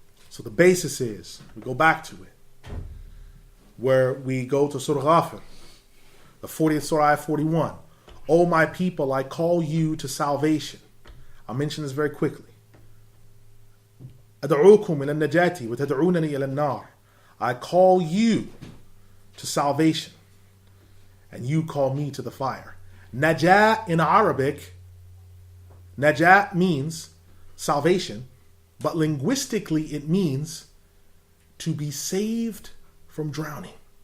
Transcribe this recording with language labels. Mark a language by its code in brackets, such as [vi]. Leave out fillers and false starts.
[en] So the basis is, we go back to it, where we go to Surah Ghafir, the 40th Surah, ayat 41. O my people, I call you to salvation. I'll mention this very quickly. [ar] أدعوكم إلى النجاة وتدعونني إلى النار. [en] I call you to salvation, and you call me to the fire. Najah in Arabic Najat means salvation, but linguistically it means to be saved from drowning.